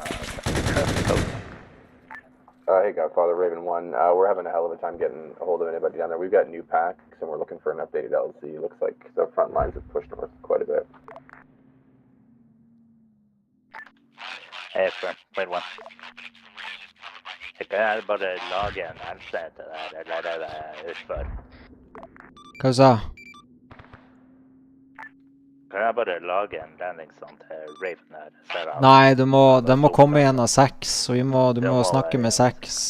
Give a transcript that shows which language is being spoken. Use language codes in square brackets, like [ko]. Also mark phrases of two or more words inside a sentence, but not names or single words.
[en] Hey Godfather, Raven 1. We're having a hell of a time getting a hold of anybody down there. We've got new packs and we're looking for an updated LC. Looks like the front lines have pushed north quite a bit. Hey, friend, wait one. [no] Jeg kan bare lage en LC til det, eller det utfor. Hva sa? Kan jeg bare lage en landingszone til Raven her? Nei, de må komme igjen av 6, så du må snakke med 6.